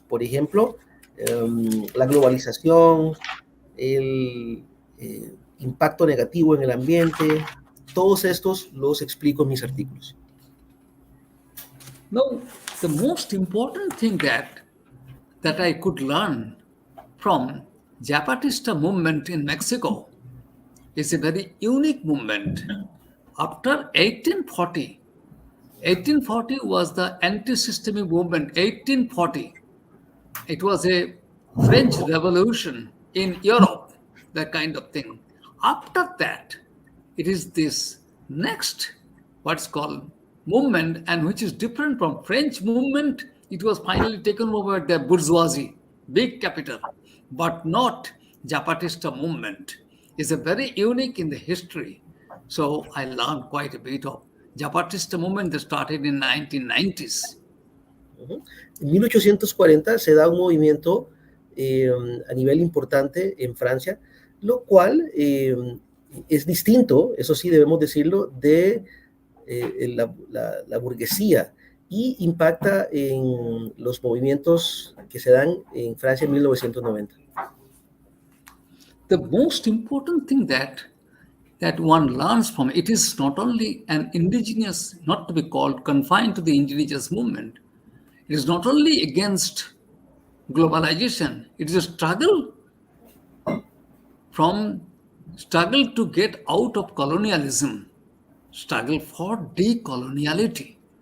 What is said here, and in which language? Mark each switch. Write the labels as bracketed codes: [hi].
[es] Por ejemplo, la globalización, el impacto negativo en el ambiente, todos estos los explico en mis artículos. [en] Now, the most important thing that I could learn from Zapatista movement in Mexico is a very unique movement. After 1840 was the anti-systemic movement. 1840, it was a French Revolution in Europe, that kind of thing. After that, it is this next, what's called movement, and which is different from French movement. It was finally taken over by the bourgeoisie, big capital, but not Zapatista movement. It's a very unique in the history. So I learned quite a bit of Zapatista movement that started in 1990s. [es] En 1840 se da un movimiento a nivel importante en Francia, lo cual es distinto, eso sí debemos decirlo, de la burguesía y impacta en los movimientos que se dan en Francia en 1990. [en] The most important thing that one learns from it is not only an indigenous, not to be called confined to the indigenous movement. It is not only against globalization. It is a struggle to get out of colonialism, struggle for decoloniality.